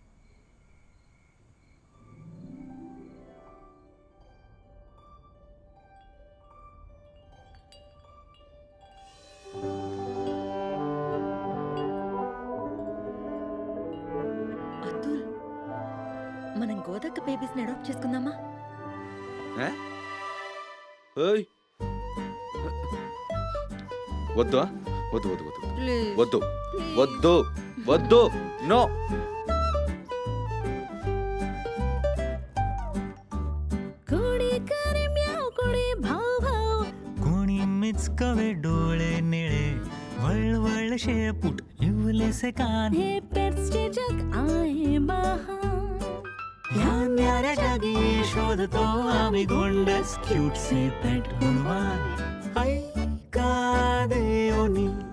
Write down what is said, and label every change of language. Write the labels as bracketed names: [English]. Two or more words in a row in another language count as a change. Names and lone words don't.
[Telugu] అతుల్, మనం గోదక్క బేబీస్ని అడాప్ట్ చేసుకుందామా? ఏయ్, వద్దు వద్దు వద్దు వద్దు ప్లీజ్ వద్దు వద్దు వద్దు, నో. [Marathi] कोणी मिचकवे डोळे निळे वळवळ शेपूट इवलेसे कान हे पेट्सचे जग आहे बहार या न्याऱ्या जगी शोधतो आम्ही गोंडस क्यूटसे पेट गुणवान ऐका देवनी